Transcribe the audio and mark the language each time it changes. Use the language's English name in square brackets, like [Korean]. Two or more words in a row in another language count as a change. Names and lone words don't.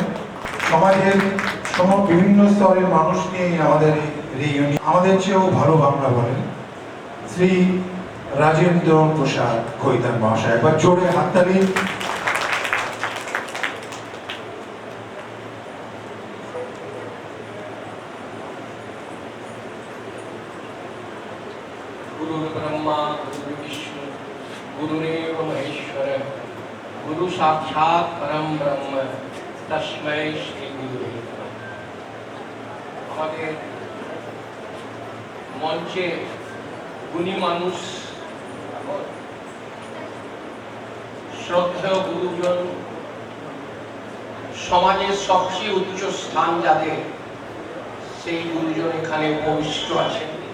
[Bangla] সমাজের বিভিন্ন স্তরের মানুষ নিয়ে আমাদের রিইউনিয়ন, আমাদের চেয়েও ভালো বাংলা বলেন শ্রী রাজেন্দ্র প্রসাদ খৈতান মহাশয়। একবার জোরে হাততালি। [Sanskrit] गुरु ब्रह्मा गुरु विष्णु गुरुदेव महेश्वर गुरु साक्षात परम ब्रह्म तस्मै श्री गुरुदेव नमः। [Bangla] আমাদের মঞ্চে গুণী মানুষ, শ্রদ্ধেয় গুরুজন, সমাজের সবচেয়ে উচ্চ স্থান যাদের, সেই গুরুজন এখানে উপবিষ্ট আছেন।